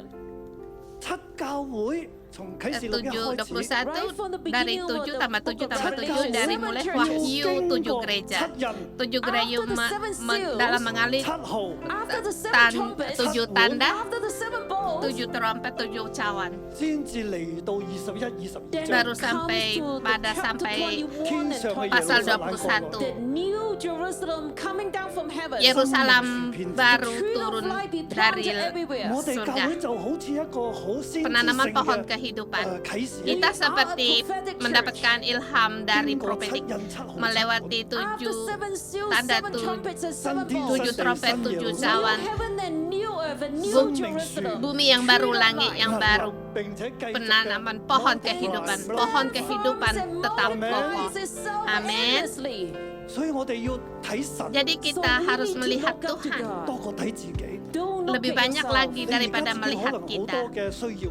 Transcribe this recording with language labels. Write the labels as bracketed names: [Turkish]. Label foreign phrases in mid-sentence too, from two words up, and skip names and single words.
[Cantonese] 七教會從啟示錄一開始， [Indonesian] 21 dari 7 tambah 7 tambah 7 dari mulai Wahyu 7 gereja. 7 gereja dalam mengalir [Cantonese] 7號 [Indonesian] 7 tanda, 7 trompet, 7 cawan. [Cantonese] 先至嚟到21、22 [Indonesian] Baru [Cantonese] 章， [Indonesian] sampai [Cantonese] 天上嘅 [Indonesian] pasal [Cantonese] 耶路撒冷降臨。 [Indonesian] 21. Yerusalem baru turun dari [Cantonese] 我哋教 [Indonesian] surga. [Cantonese] 會就好似一個好先知性 [Indonesian] Penanaman pohon [Cantonese] 嘅 [Indonesian] kehidupan. [Cantonese] 啟示， [Indonesian] Kita seperti mendapatkan ilham dari [Cantonese] 經過 [Indonesian] profetik [Cantonese] 7印7號 [Indonesian] melewati 7 tanda 7 trompet 7 cawan, [Cantonese] 生命樹 [Indonesian] bumi yang baru, langit yang baru, [Cantonese] 並且繼續嘅 [Indonesian] penanaman pohon kehidupan tetap kokoh. Amin. [Cantonese] 所以我哋要睇神 [Indonesian] Jadi kita harus melihat Tuhan [Cantonese] 多過睇自己。 [Indonesian] lebih banyak lagi [Cantonese] 你而 [Indonesian] daripada [Cantonese] 家自己可 [Indonesian] melihat [Cantonese] 能好 [Indonesian] kita. [Cantonese] 多嘅需要，